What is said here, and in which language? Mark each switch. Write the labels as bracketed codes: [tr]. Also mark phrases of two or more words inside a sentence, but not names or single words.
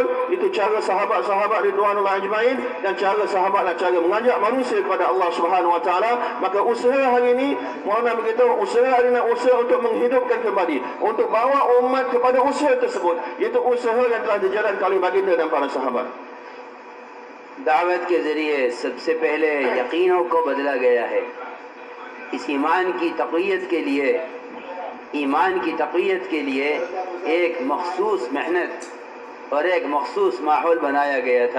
[ms] Itu cara sahabat-sahabat [ar] رضوان الله أجمعين, [ms] dan cara sahabatlah cara mengajak manusia kepada Allah [ar] سبحانه و تعالى. [ms] Maka usaha hari ini Maulana beritahu, usaha hari ini usaha untuk menghidupkan kembali, untuk bawa umat kepada usaha tersebut, iaitu usaha yang telah dijalankan oleh baginda dan para sahabat. [ur] دعوت کے ذریعے سب سے پہلے یقینوں کو بدلا گیا ہے. اس ایمان کی تقویت کے لیے ایک مخصوص محنت اور ایک مخصوص ماحول بنایا گیا تھا.